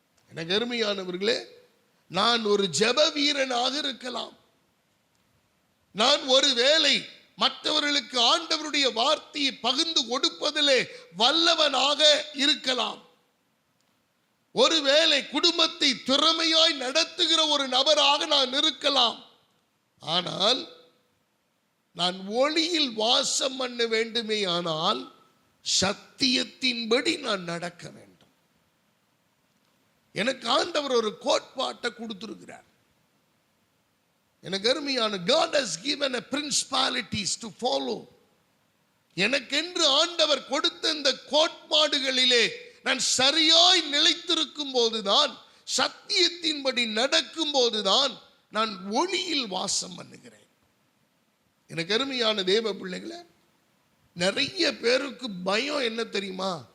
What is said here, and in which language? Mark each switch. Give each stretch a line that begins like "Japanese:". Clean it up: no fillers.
Tamil: எனக்கு அருமையானவர்களே, நான் ஒரு ஜெப வீரனாக இருக்கலாம், நான் ஒருவேளை மற்றவர்களுக்கு ஆண்டவருடைய வார்த்தையை பகிர்ந்து கொடுப்பதிலே வல்லவனாக இருக்கலாம், ஒருவேளை குடும்பத்தை திறமையாய் நடத்துகிற ஒரு நபராக நான் இருக்கலாம். ஆனால் நான் ஒளியில் வாசம் பண்ண வேண்டுமே ஆனால் சத்தியத்தின்படி நான் நடக்க வேண்டும். எனக்கு ஆண்டவர் ஒரு கோட்பாட்டை கொடுத்திருக்கிறார். எனக்கு அருமையான,
English: God has given a principalities to follow.
Tamil: எனக்கென்று ஆண்டவர் கொடுத்த இந்த கோட்பாடுகளிலே நான் சரியாய் நிலைத்திருக்கும் போதுதான், சத்தியத்தின்படி நடக்கும் போதுதான் நான் ஒளியில் வாசம் பண்ணுகிறேன். எனக்கு அருமையான தேவ பிள்ளைகளே, நிறைய பேருக்கு பயம் என்ன தெரியுமா?